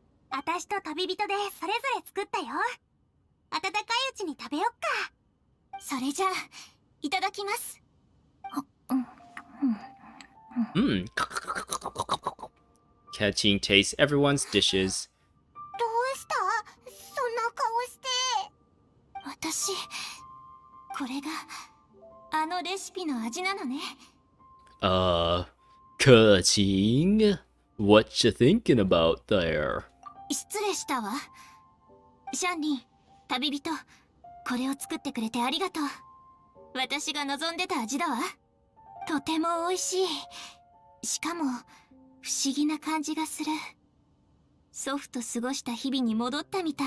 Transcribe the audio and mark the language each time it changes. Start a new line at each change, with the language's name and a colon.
Japanese: 私と旅人でそれぞれ作ったよ。温かいうちに食べよっか。それじゃあいただきます。
English: Keqing tastes everyone's dishes.
Japanese: どうした？そんな顔して。私、これがあのレシピの味なのね。
English: Keqing? What you thinking about there?
Japanese: 失礼したわ。シャンリン、旅人、これを作ってくれてありがとう。私が望んでた味だわ。とても美味しい。しかも不思議な感じがする。祖父と過ごした日々に戻ったみたい。